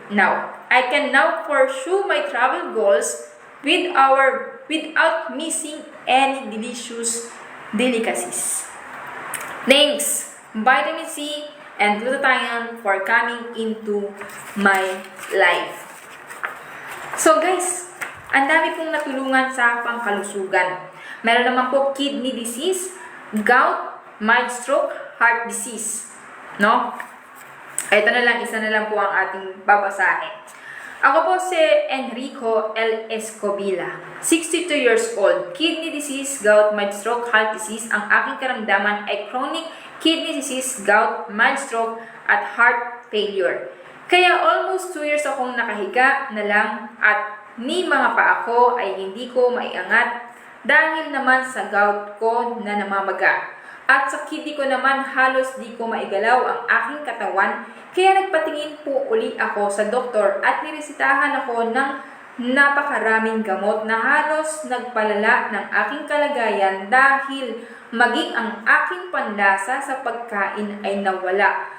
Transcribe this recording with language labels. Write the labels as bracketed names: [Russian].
[English] Now, I can now pursue my travel goals without missing any delicious delicacies. Thanks, Vitamin C and glutathione for coming into my life. [Filipino] So guys, ang dami pong natulungan sa pangkalusugan. Meron naman po kidney disease, gout, mild stroke, heart disease. No? Ito na lang, isa na lang po ang ating babasahin. Ako po si Enrico L. [English] Escobila, 62 years old, kidney disease, gout, mild stroke, heart disease. [Filipino] Ang aking karamdaman ay chronic kidney disease, gout, mild stroke, at heart failure. Kaya [English] almost 2 years [Filipino] akong nakahiga na lang at ni mga paa ko ay hindi ko maiangat dahil naman sa gout ko na namamaga. At sa kidney ko naman halos di ko maigalaw ang aking katawan, kaya nagpatingin po uli ako sa doktor at niresitahan ako ng napakaraming gamot na halos nagpalala ng aking kalagayan dahil maging ang aking panlasa sa pagkain ay nawala.